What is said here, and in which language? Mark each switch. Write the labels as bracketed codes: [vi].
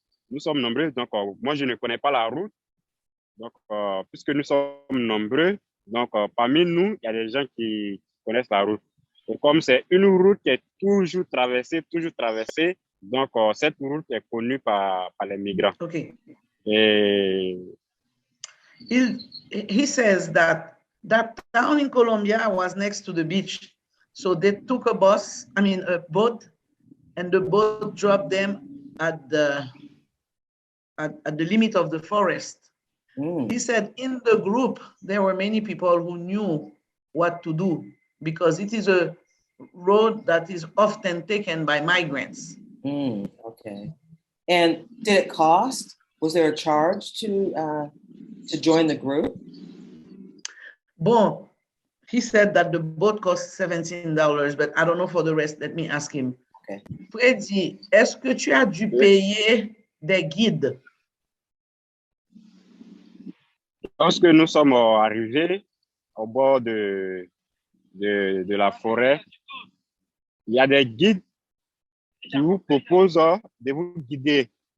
[fr] Nous sommes nombreux, donc moi, je ne connais pas la route. Donc, puisque nous sommes nombreux, donc parmi nous, il y a des gens qui connaissent la route. Et comme c'est une route qui est toujours traversée, donc cette route est connue par les migrants. OK. Et [en] he says that town in Colombia was next to the beach. So they took a boat, and the boat dropped them at the limit of the forest. He said in the group, there were many people who knew what to do because it is a road that is often taken by migrants. Okay. And did it cost? Was there a charge to join the group? Bon, he said that the boat cost $17, but I don't know for the rest. Let me ask him. Okay. [fr] Freddy, est-ce que tu as dû payer des guides? Lorsque nous sommes arrivés au bord de la forêt, il y a des guides qui vous proposent de vous guider.